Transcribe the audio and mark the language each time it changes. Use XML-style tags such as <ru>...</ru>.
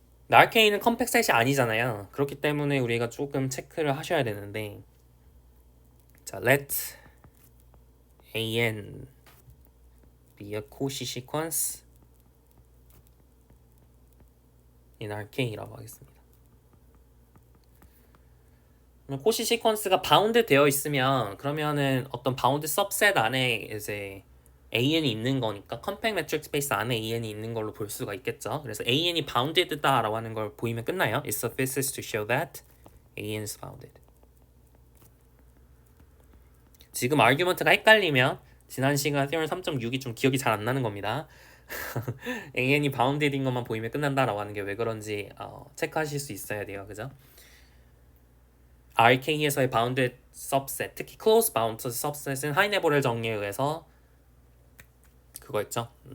<ko>RK는 컴팩셋이 아니잖아요. 그렇기 때문에 우리가 조금 체크를 하셔야 되는데, 자,</ko> <en>let AN be a</en> <ko>코시 시퀀스 in RK라고 하겠습니다. 코시 시퀀스가 바운드 되어 있으면 그러면은 어떤 바운드 सब셋 안에 이제 AN이 있는 거니까 컴팩트 매트릭 스페이스 안에 AN이 있는 걸로 볼 수가 있겠죠. 그래서 AN이 bounded다라고 하는 걸 보이면 끝나요.</ko> <en>It suffices to show that AN is bounded.</en> <ko>지금 아규먼트가 헷갈리면 지난 시간 Theorem 3.6이 좀 기억이 잘 안 나는 겁니다. AN이 bounded인 것만 보이면 끝난다라고 하는 게 왜 그런지 체크하실 수 있어야 돼요. 그죠? RK에서의 bounded subset, 특히 close bounded subset은 하이네보렐 정리에 의해서 그거였죠.</ko>